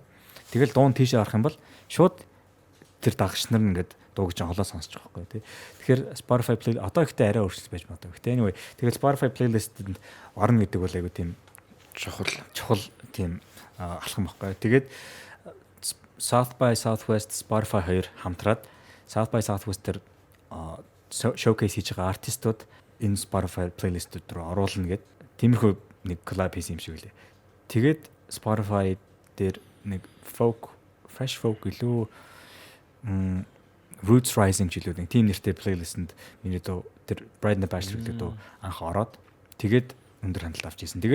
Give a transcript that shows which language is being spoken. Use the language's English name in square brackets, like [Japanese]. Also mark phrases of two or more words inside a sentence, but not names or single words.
[Mongolian] Тэгэл дуун тийшээ харах юм бол шууд тэр дагагч нар ингээд дууг чинь холоо сонсож байгаа байхгүй тий. Тэгэхээр Spotify playlist одоо ихтэй арай өөрчлөлт байж магадгүй. Гэтэ anyway тэгэл Spotify playlist-д орно гэдэг бол айгу тийм чухал тийм алхам байхгүй. Тэгээд South by Southwest Spotify хоёр хамтраад South by Southwest дээр showcase хийж байгаа артистууд энэ Spotify playlist-д руу оруулна гэд тиймэрхүү нэг collab хийсэн юм шиг үлээ. Тэгээд Spotify дээр нэг [English] fresh folk [Mongolian] илүү Roots Rising жилүүд нэг team нэртэй плейлистэнд миний дуу тэр Bride and Bachelor гэдэг дуу анх ороод тэгээд өндөр хандлт авч ирсэн.